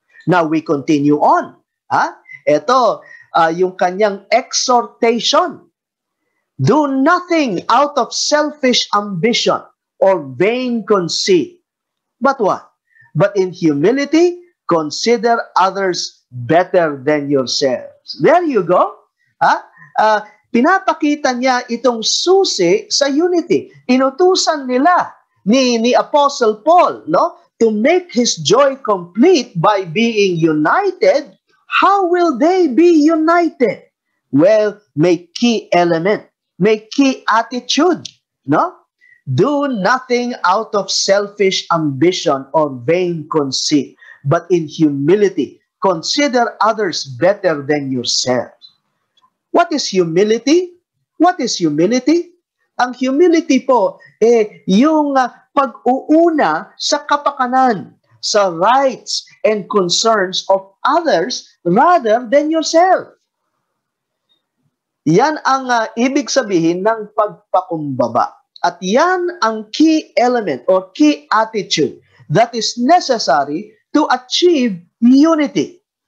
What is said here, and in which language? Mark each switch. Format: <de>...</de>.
<en>Now we continue on.</en> <tl>Ito, yung kanyang</tl> <en>exhortation. Do nothing out of selfish ambition or vain conceit. But what? But in humility, consider others better than yourselves. There you go.</en> <tl>Pinapakita niya itong susi sa unity. Inutusan nila ni</tl> <en>Apostle Paul, no, to make his joy complete by being united. How will they be united? Well,</en> <tl>may key element, may key attitude,</tl> <en>no? Do nothing out of selfish ambition or vain conceit, but in humility, consider others better than yourselves. What is humility? What is humility?</en> <tl>Ang humility po, yung pag-uuna sa kapakanan, sa</tl> <en>rights and concerns of others rather than yourself.</en> <tl>Yan ang ibig sabihin ng pagpakumbaba. At yan ang</tl> <en>key element or key attitude that is necessary to achieve unity.</en>